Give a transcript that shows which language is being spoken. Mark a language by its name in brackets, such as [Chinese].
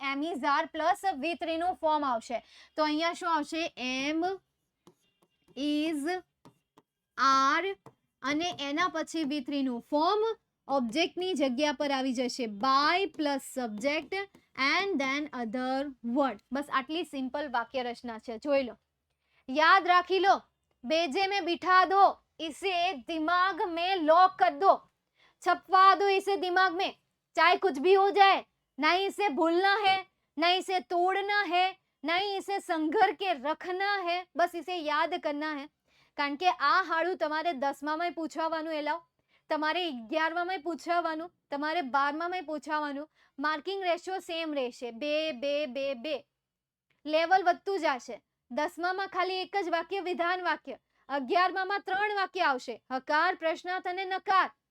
[Gujarati] M is R plus V3 નું form આવશે. તો અહીંયા શું આવશે? એમ ઇઝ આર અને એના પછી V3 નું ફોર્મ. ઓબ્જેક્ટની જગ્યા પર આવી જશે by plus subject and then other word. બસ આટલી સિમ્પલ વાક્ય રચના છે. જોઈ લો, [Hindi] याद राखी लो. बेजे में बिठा दो, इसे दिमाग में लॉक कर दो, छपवा दो इसे दिमाग में, चाहे कुछ भी हो जाए. नहीं इसे भूलना है, नहीं इसे तोड़ना है, नहीं इसे संघर के रखना है, बस इसे याद करना है. [Gujarati] કારણ કે આ હાડું તમારે 10મામાં પૂછવાનું, એલાવ તમારે 11મામાં પૂછવાનું, તમારે 12મામાં પૂછવાનું. માર્કિંગ રેશિયો સેમ રહેશે, 2 2 2 2. લેવલ વધતું જશે. 10મામાં ખાલી એક જ વાક્ય વિધાન વાક્ય, 11મામાં 3 વાક્ય આવશે, હકાર, પ્રશ્નાર્થ અને નકાર.